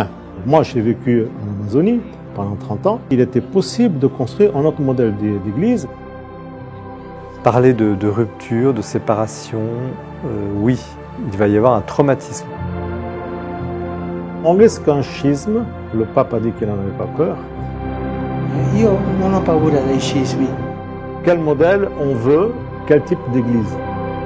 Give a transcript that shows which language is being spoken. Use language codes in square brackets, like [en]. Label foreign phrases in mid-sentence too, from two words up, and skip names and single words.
[fr] Moi, j'ai vécu en Amazonie pendant 30 ans. Il était possible de construire un autre modèle d'église. Parler de rupture, de séparation, oui, il va y avoir un traumatisme. On risque un schisme. Le pape a dit qu'il n'en avait pas peur. [it] Io non ho paura dei scismi. [fr] Quel modèle on veut? Quel type d'église?